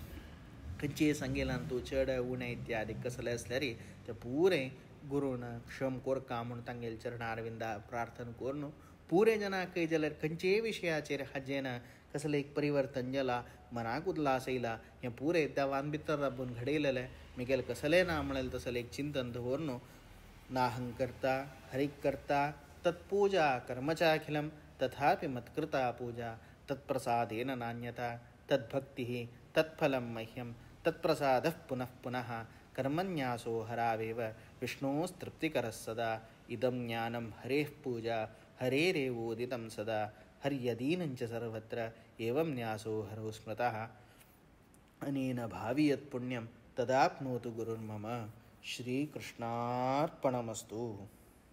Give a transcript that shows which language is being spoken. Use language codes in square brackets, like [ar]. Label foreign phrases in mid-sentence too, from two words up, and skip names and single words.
[kok] खंयचे सांगेलान तूं चड उणें इत्यादी कसलें आसल्यार तें पुरें गुरून क्षम कोरका म्हूण तांगेल चरणारविंदा प्रार्थना करून पुरे जनाकय जाल्यार खंयचेय विशयाचेर हाजेन कसलें एक परिवर्तन जाला मनाक उल्हास येयला हें पुरे देवान भितर राबून घडयलेलें म्हगेल कसलें ना म्हणलें तसलें एक चिंतन दवरून [sa] नाहं कर्ता हरिक कर्ता तत्पूजा कर्मचाखिलं तथापि मत्कृता पूजा तत्प्रसादेन नान्यता तद्भक्तिः तत्फलं मह्यं तत्प्रसादः पुनः पुनः कर्मन्यासो हरावेव विष्णोस्तृप्तिकरः सदा इदं ज्ञानं हरेः पूजा हरेरेवोदितं सदा हर्यदीनं च सर्वत्र एवं न्यासो हरो स्मृतः अनेन भावि यत् पुण्यं तदाप्नोतु गुरुर्मम श्रीकृष्णार्पणमस्तु।